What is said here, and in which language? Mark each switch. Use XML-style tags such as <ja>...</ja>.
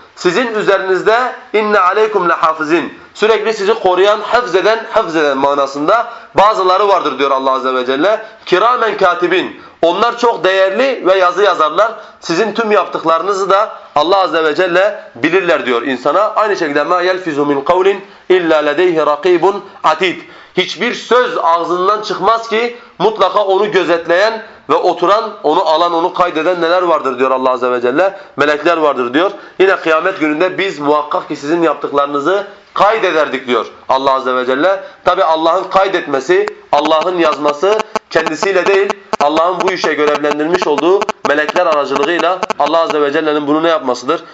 <tr>Sizin üzerinizde</tr> <ar>inne aleykum lehafizin,</ar> <tr>sürekli sizi koruyan, hafzeden manasında bazıları vardır diyor Allah Azze ve Celle. Kiramen katibin. Onlar çok değerli ve yazı yazarlar. Sizin tüm yaptıklarınızı da Allah Azze ve Celle bilirler diyor insana. Aynı şekilde</tr> <ar>مَا يَلْفِزُ مِنْ قَوْلٍ اِلَّا لَدَيْهِ رَقِيبٌ عَتِيدٌ.</ar> <tr>Hiçbir söz ağzından çıkmaz ki mutlaka onu gözetleyen ve oturan, onu alan, onu kaydeden neler vardır diyor Allah Azze ve Celle. Melekler vardır diyor. Yine kıyamet gününde biz muhakkak ki sizin yaptıklarınızı kaydederdik diyor Allah Azze ve Celle. Tabi Allah'ın kaydetmesi, Allah'ın yazması kendisiyle değil, Allah'ın bu işe görevlendirmiş olduğu melekler aracılığıyla Allah Azze ve Celle'nin bunu ne yapmasıdır?</tr>